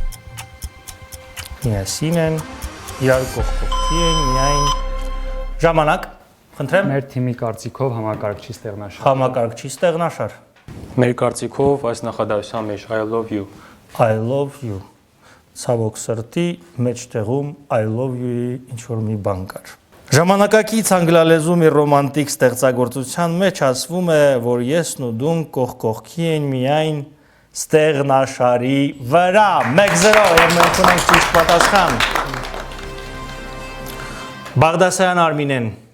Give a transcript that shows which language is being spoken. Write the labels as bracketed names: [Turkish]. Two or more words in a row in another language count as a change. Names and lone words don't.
[Armenian] միասին են, իրար կողք կողքի են, միայն ժամանակ, խնդրեմ։ Մեր թիմի կարծիքով համակարգչի ստեղնաշար։ Համակարգչի ստեղնաշար։ Մեր կարծիքով այս նախադասության մեջ [English] I love you I love you [Armenian] ցավոք սրտի մեջտեղում [English] I love you-ի [Armenian] ինչ-որ մի բան կար։ Ժամանակակից անգլալեզու մի ռոմանտիկ ստեղծագործության մեջ ասվում է, որ եսն ու դուն կողք կողքի են միայն ստեղնաշարի վրա։ 1-0 եւ մենք ունենք ճիշտ պատասխան։ Բաղդասարյան Արմինեն